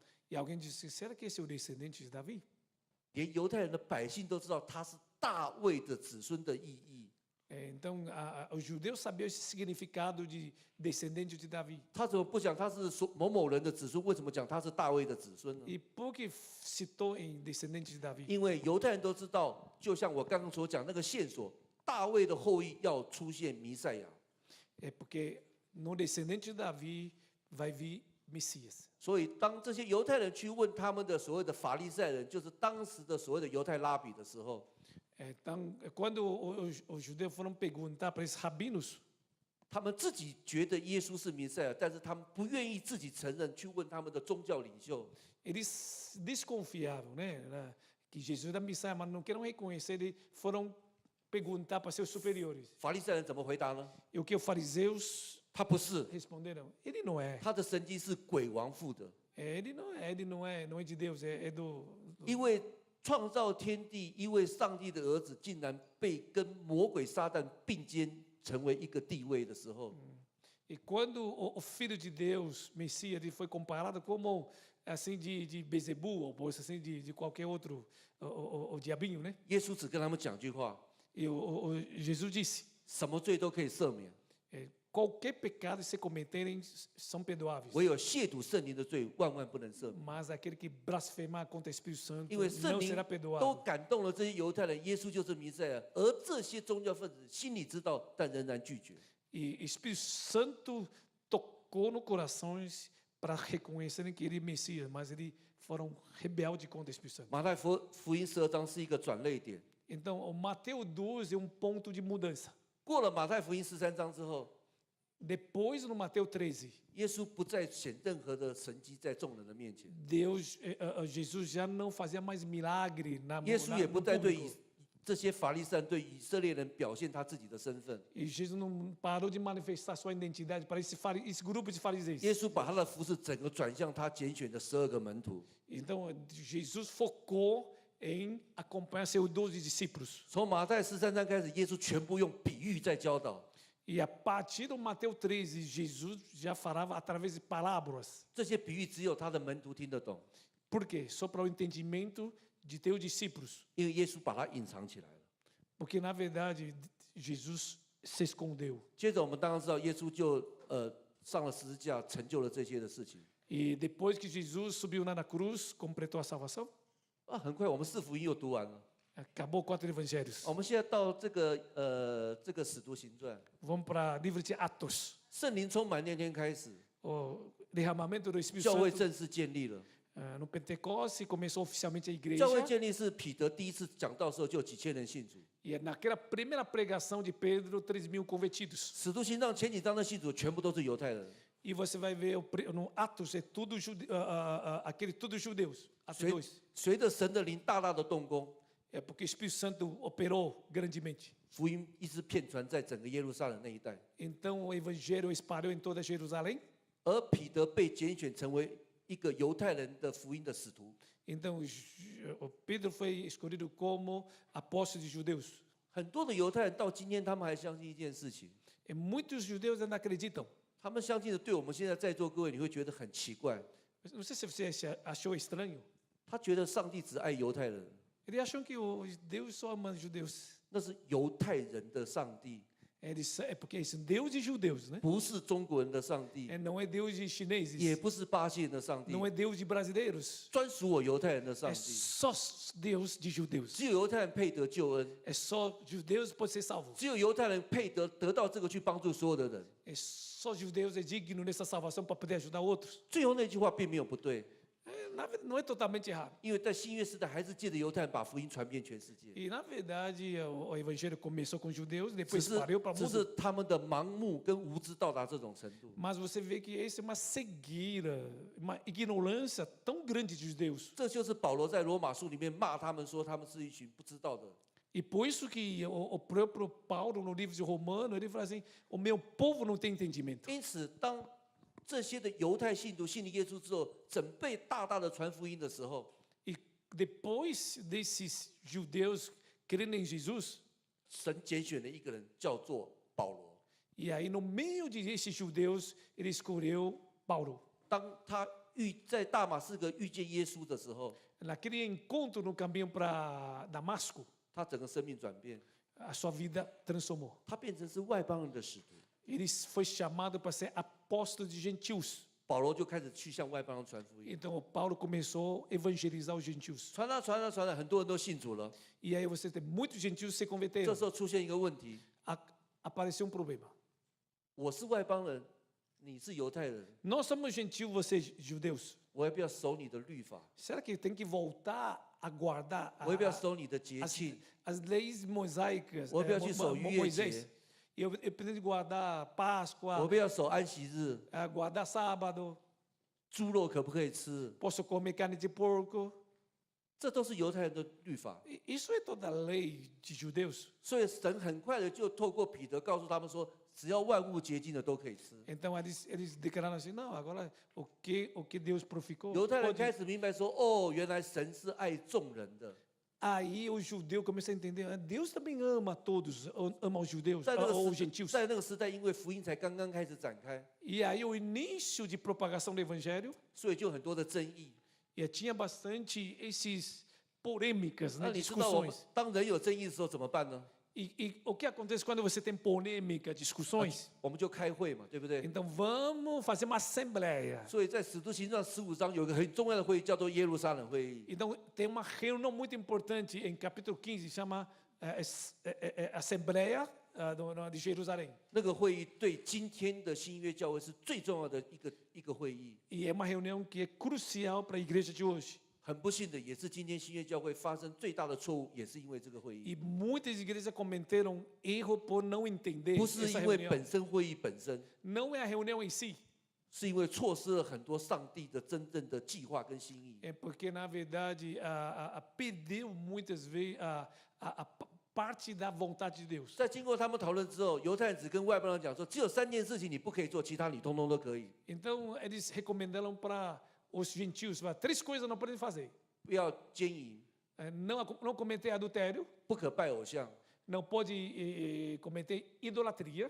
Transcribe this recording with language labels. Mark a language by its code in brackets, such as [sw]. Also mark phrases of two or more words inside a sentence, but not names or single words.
[pt] e alguém disse, será que esse é o descendente de Davi?？” [zh] 连犹太人的百姓都知道他是大卫的子孙的意义。 [pt] Então, os judeus sabiam esse significado de descendente de Davi. [zh] 他怎么不讲他是某某人的子孙？为什么讲他是大卫的子孙呢？ [pt] E por que citou em descendente de Davi? [zh] 因为犹太人都知道，就像我刚刚所讲那个线索，大卫的后裔要出现弥赛亚。 [pt] É porque no descendente de Davi vai vir Messias. [zh] 所以，当这些犹太人去问他们的所谓的法利赛人，就是当时的所谓的犹太拉比的时候， [pt] Então, quando os judeus foram perguntar para esses rabinos, [zh] 他们自己觉得耶稣是弥赛亚，但是他们不愿意自己承认，去问他们的宗教领袖。 [pt] eles desconfiavam, né, que Jesus era Messias, mas não queriam reconhecer. Eles foram perguntar para seus superiores. [zh] 法利赛人怎么回答呢？ [pt] E o que os fariseus [zh] 他不是， [pt] responderam? Ele não é. [zh] 他的神迹是鬼王付的， [pt] Ele não é de Deus, é do [zh] 因为创造天地，因为上帝的儿子竟然被跟魔鬼撒旦并肩，成为一个地位的时候， [pt] E quando o Filho de Deus, Messias, ele foi comparado como assim de Bezebu, ou assim de qualquer outro, o diabinho, né? [zh] 耶稣只跟他们讲句话： [pt] E Jesus disse, [zh] 什么罪都可以赦免， [pt] qualquer pecado que se cometerem são perdoáveis, [zh] 唯有亵渎圣灵的罪，万万不能赦免。 [pt] mas aquele que blasfemar contra o Espírito Santo [zh] 因为圣 [pt] não [zh] 灵 [pt] será [zh] 都 [pt] perdoado. [zh] 感动了这些犹太人，耶稣就是弥赛亚，而这些宗教分子心里知道，但仍然拒绝。 [pt] E o Espírito Santo tocou no corações para reconhecerem que ele é Messias, mas eles foram rebeldes contra o Espírito Santo. [zh] 马太福音12章是一个转捩点， [pt] Então, o Mateus 12 é ponto de mudança. [zh] 过了马太福音13章之后， [pt] Depois, no Mateus 13, [zh] 耶稣不再显任何的神迹在众人的面前， [pt] Jesus já não fazia mais milagre na [zh] 耶稣也不再对 [pt] público. [zh] 这些法利赛人、对以色列人表现他自己的身份。 [pt] E Jesus não parou de manifestar sua identidade para esse grupo de fariseus. [zh] 耶稣把他的服饰整个转向他拣选的12个门徒。 [pt] Então, Jesus focou em acompanhar seus 12 discípulos. [zh] 从马太13章开始，耶稣全部用比喻在教导。 [pt] E a partir do Mateus 13, Jesus já falava através de parábolas. [zh] 这些比喻只有他的门徒听得懂， [pt] Por quê? Só para o entendimento de teus discípulos. [zh] 因为耶稣把它隐藏起来了。 [pt] Porque, na verdade, Jesus se escondeu. [zh] 接着我们当然知道，耶稣就上了十字架，成就了这些的事情。 [pt] E depois que Jesus subiu lá na cruz, completou a salvação, [zh] 很快我们四福音又读完了。 [pt] acabou 4 evangelhos. [zh] 我们现在到这个使徒行传， [pt] Vamos para o livro de Atos. [zh] 圣灵充满那天开始， [pt] O derramamento do Espírito [zh] 教会 [pt] Santo [zh] 正式建立了。 [pt] no Pentecoste começou oficialmente a [zh] 教会 [pt] igreja. [zh] 建立是彼得第一次讲道的时候，就有几千人信主。 [pt] E naquela primeira pregação de Pedro, 3.000 convertidos. [zh] 使徒行传前几章的信主全部都是犹太人， [pt] E você vai ver no Atos, é tudo aquele tudo judeus. Atos [zh] 随 [pt] 2. [zh] 随着神的灵大大的动工， [pt] É porque o Espírito Santo operou grandemente. [zh] 福音一直遍传在整个耶路撒冷那一带。 [pt] Então o evangelho espalhou em toda Jerusalém. [zh] 而彼得被拣选成为一个犹太人的福音的使徒。 [pt] Então o Pedro foi escolhido como apóstolo de judeus. [zh] 很多的犹太人到今天，他们还相信一件事情： [pt] E muitos judeus ainda acreditam. [zh] 他们相信的，对我们现在在座各位，你会觉得很奇怪。 [pt] Não sei se você achou estranho. [zh] 他觉得上帝只爱犹太人， [pt] Eles acham que Deus só ama judeus. [zh] 那是犹太人的上帝， [pt] É porque é Deus de judeus, né? [zh] 不是中国人的上帝， [pt] Não é Deus de [zh] 也 [pt] chineses. [zh] 不是巴西人的上帝， [pt] Não é Deus de brasileiros. [zh] 专属我犹太人的上 [pt] É [zh] 帝。 [pt] só Deus de judeus. [zh] 只有犹太人配得救恩， [pt] É só judeus pode ser salvo. [zh] 只有犹太人配得到这个去帮助所有的人。 [pt] É só judeus é digno nessa salvação para poder ajudar outros. [zh] 最后那句话并没有不对， [pt] Na verdade, não é totalmente errado. [zh] 因为在新约时代，还是借着犹太人把福音传遍全世界。 [pt] E na verdade o evangelho começou com judeus, [zh] 只 [pt] depois [zh] 是 [pt] espalhou para o [zh] 只 [pt] mundo. [zh] 是他们的盲目跟无知到达这种程度。 [pt] Mas você vê que essa é uma cegueira, uma ignorância tão grande de judeus. [zh] 这就是保罗在罗马书里面骂他们说他们是一群不知道的。 [pt] E por isso que o próprio Paulo, no livro de Romano, ele fala assim: o meu povo não tem entendimento. [zh] 因此，当这些的犹太信徒信了耶稣之后，准备大大的传福音的时候， [pt] E depois desses judeus crendo em Jesus, [zh] 神拣选了一个人，叫做保罗。 [pt] e aí no meio desses judeus, ele escolheu Paulo. [zh] 当他在大马士革遇见耶稣的时候， [pt] Naquele encontro no caminho para Damasco, [zh] 他整个生命转变， [pt] a sua vida transformou. [zh] 他变成是外邦人的使徒。 [pt] Ele foi chamado para ser apóstolo de gentios. [zh] 保罗就开始去向外邦人传福音， [pt] Então Paulo começou a evangelizar os gentios. [zh] 传啊传啊传啊，很多人都信主了。 [pt] E aí você tem muitos gentios se [zh] 这 [pt] converteram. [zh] 时候出现一个问题： [pt] Apareceu um problema. [zh] 我是外邦人，你是犹太人， [pt] Nós somos gentios, vocês judeus. [zh] 我要不要守你的律法？ [pt] Será que tem que voltar a guardar [zh] 我要不要守你的节庆？ [pt] as leis mosaicas? [zh] 我要不要去守逾越节？ [pt] Moisés. Eu preciso guardar [zh] 我 [pt] Páscoa, [zh] 要不要守安息日？ [pt] guardar sábado, [zh] 猪肉可不可以吃？ [pt] posso comer carne de porco. [zh] 这都是犹太人的律法。 [pt] Isso é toda a lei de judeus. [zh] 所以神很快的就透过彼得告诉他们说，只要万物洁净的都可以吃。 [pt] Então eles declararam assim: não, agora o que Deus purificou. [zh] 犹太人 [pt] pode- [zh] 开始明白说，哦，原来神是爱众人的。 [pt] Aí o judeu começa a entender: Deus também ama todos, ama os judeus, [zh] 在那 [pt] ou [zh] 个 [pt] os [zh] 时 [pt] gentios. [zh] 在那个时代，因为福音才刚刚开始展开， [pt] E aí o início de propagação do evangelho, [zh] 所以就很多的争议。 [pt] e tinha bastante esses polêmicas, [zh] 那 [pt] né, [zh] 你知道我们 [pt] discussões. [zh] 当人有争议的时候怎么办呢？ [pt] E o que acontece quando você tem polêmica, discussões? [zh] 我们就开会嘛，对不对？ [pt] Então vamos fazer uma assembleia. [zh] 所以在使徒行传15章有一个很重要的会议，叫做耶路撒冷会议。 [pt] Então tem uma reunião muito importante em capítulo 15, chama Assembleia de Jerusalém. [zh] 那个会议对今天的新约教会是最重要的一个会议。 [pt] E é uma reunião que é crucial para a igreja de hoje. [zh] 很不幸的，也是今天新约教会发生最大的错误，也是因为这个会议， [pt] E muitas igrejas cometeram erro por não entender [zh] 不是 [pt] essa [zh] 因为 [pt] reunião. [zh] 本身会议本身， [pt] Não é a reunião em si, [zh] 是因为错失了很多上帝的真正的计划跟心意。 [pt] é porque na verdade perdeu muitas vezes a parte da vontade de Deus. [zh] 在经过他们讨论之后，犹太人只跟外邦人讲说，只有3件事情你不可以做，其他你通通都可以。 [pt] Então eles recomendaram para os gentios: 3 coisas não podem fazer. [zh] 不要奸淫， [pt] Não cometer adultério, [zh] 不可拜偶像， [pt] não pode cometer idolatria,